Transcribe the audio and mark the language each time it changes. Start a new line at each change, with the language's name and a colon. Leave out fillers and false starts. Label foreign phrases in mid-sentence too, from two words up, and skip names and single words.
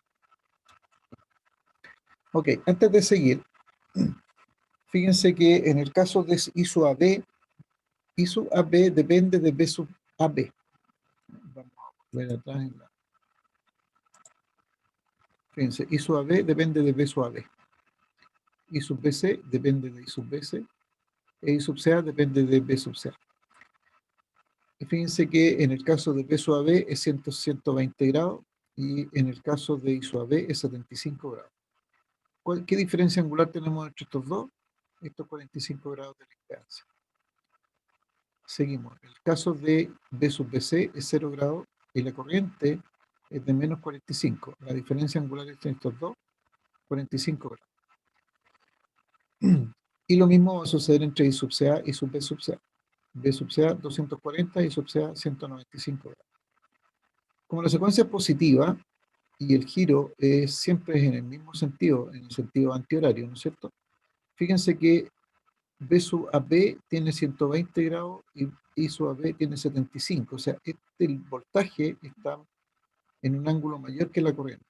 Spanish: Ok, antes de seguir, fíjense que en el caso de I sub AB, I sub AB depende de B sub AB. Vamos a volver atrás en la... Fíjense, I sub AB depende de B sub AB. I sub BC depende de I sub BC. E I sub CA depende de B sub CA. Y fíjense que en el caso de B sub AB es 120 grados y en el caso de I sub AB es 75 grados. ¿Qué diferencia angular tenemos entre estos dos? Estos 45 grados de distancia. Seguimos. El caso de B sub BC es 0 grados y la corriente es de menos 45. La diferencia angular entre estos dos, 45 grados. Y lo mismo va a suceder entre I sub CA y sub B sub CA. B sub CA 240 y sub CA 195 grados. Como la secuencia es positiva y el giro siempre es en el mismo sentido, en el sentido antihorario, ¿no es cierto? Fíjense que B sub AB tiene 120 grados y I sub AB tiene 75. O sea, el voltaje está en un ángulo mayor que la corriente.